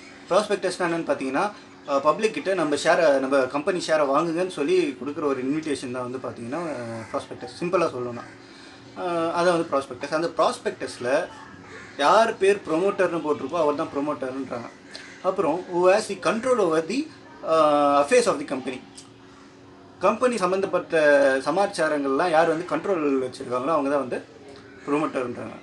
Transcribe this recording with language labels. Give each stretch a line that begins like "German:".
Tamil: ப்ராஸ்பெக்டஸ்னால் என்னென்னு பார்த்தீங்கன்னா பப்ளிக் கிட்ட நம்ம கம்பெனி ஷேரை வாங்குங்கன்னு சொல்லி கொடுக்குற ஒரு இன்விடேஷன் தான் வந்து பார்த்தீங்கன்னா ப்ராஸ்பெக்டஸ். சிம்பிளாக சொல்லணும்னா அதை வந்து ப்ராஸ்பெக்டஸ். அந்த ப்ராஸ்பெக்டஸில் யார் பேர் ப்ரொமோட்டர்னு போட்டிருக்கோ அவர் தான் ப்ரொமோட்டர்ன்றாங்க.
English: அப்புறம் who has the control over the affairs of the company.
Tamil: Company சம்மந்தப்பட்ட சமாச்சாரங்கள்லாம் யார் வந்து கண்ட்ரோல் வச்சுருக்காங்களோ அவங்க தான் வந்து ப்ரொமோட்டர்ன்றாங்க.